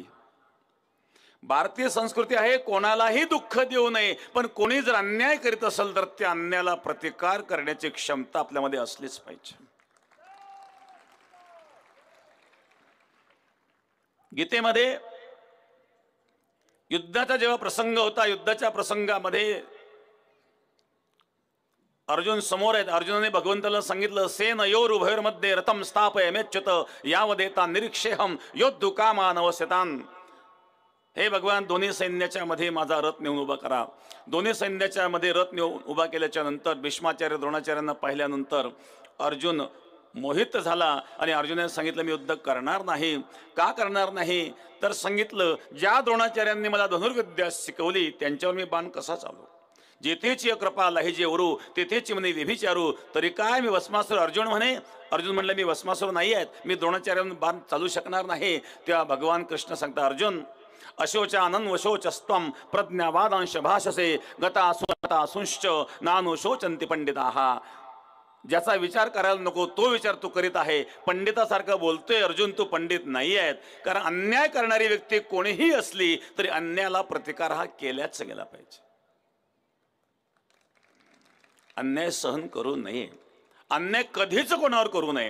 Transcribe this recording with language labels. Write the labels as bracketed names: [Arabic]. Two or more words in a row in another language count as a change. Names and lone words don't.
[Marathi] भारतीय संस्कृती आहे कोणालाही दुःख देऊ नये, पण कोणी जर अन्याय करीत असेल तर त्या अन्यायाला प्रतिकार करण्याची क्षमता आपल्यामध्ये असलीच पाहिजे। गीतेमध्ये युद्धाचा जेव्हा प्रसंग होता, युद्धाच्या प्रसंगामध्ये अर्जुन समोर आहेत। अर्जुनाने भगवंताला सांगितलं, [Sanskrit] सेनयोर उभयोर्मध्ये रथम स्थापयमेच्युत यावदेता निरीक्षेहम योद्धु कामान अवस्यतान। [Marathi] हे भगवान, दोन्ही सैन्याच्या मध्ये माझा रथ नेऊन उभा करा। दोन्ही सैन्याच्या मध्ये रथ नेऊन उभा केल्याच्या नंतर भीष्माचार्य द्रोणाचार्यांना पाहिल्यानंतर अर्जुन मोहित झाला आणि अर्जुनाने सांगितलं, मी युद्ध करणार नाही। का करणार नाही तर सांगितलं, ज्या द्रोणाचार्यांनी मला धनुर्विद्या शिकवली त्यांच्यावर मी बाण कसा चालू। जेथेची कृपा लाहिजे वरू तेथेची म्हणे व्यभिचारू, तरी काय मी भस्मासुर। अर्जुन म्हणलं मी भस्मासुर नाही आहेत, मी द्रोणाचार्यांना बाण चालू शकणार नाही। तेव्हा भगवान कृष्ण सांगता, [Sanskrit] अर्जुन अशोचानन्वशोचस्त्वं प्रज्ञावादांश भाषसे गता सुता सुंश्च नानुशोचन्ति पंडिताः. [Marathi] ज्याचा विचार करायला नको तो विचार तू करीत आहे. पंडितासारखं बोलतोय अर्जुन, तू पंडित नाही आहेत. कारण अन्याय करणारी व्यक्ती कोणीही असली तरी अन्यायाला प्रतिकार हा केल्याच गेला पाहिजे. अन्याय सहन करू नये, अन्याय कधीच कोणावर करू नये.